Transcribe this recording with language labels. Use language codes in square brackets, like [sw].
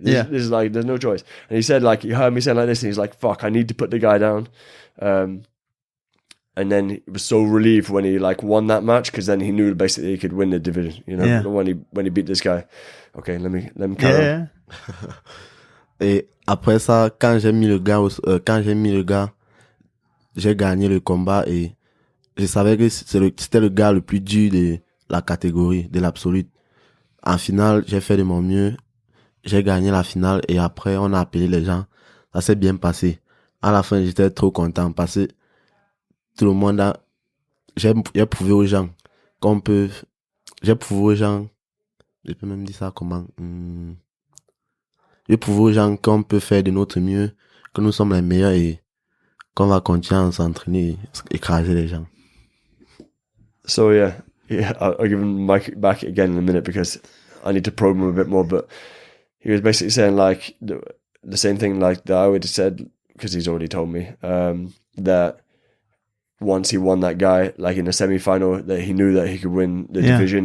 [en] This is like, there's no choice. And he said, like, he heard me saying like this, and he's like, fuck, I need to put the guy down. And then he was so relieved when he like won that match because then he knew basically he could win the division. When he beat this guy. Okay, let me carry on. [fr] Et après ça, quand j'ai mis le gars, j'ai gagné le combat et je savais que c'était le gars le plus dur de la catégorie, de l'absolute. En finale, j'ai fait de mon mieux. J'ai gagné la finale et après, on a appelé les gens. Ça s'est bien passé. À la fin, j'étais trop content parce que tout le monde j'ai prouvé aux gens qu'on peut, j'ai prouvé aux gens, je peux même dire ça comment, j'ai prouvé aux gens qu'on peut faire de notre mieux, que nous sommes les meilleurs et qu'on va continuer à s'entraîner et écraser les gens. [en] So yeah, I'll give him the mic back again in a minute because I need to probe him a bit more. But he was basically saying like the same thing like that I would have said, because he's already told me that once he won that guy like in the semi-final, that he knew that he could win the division.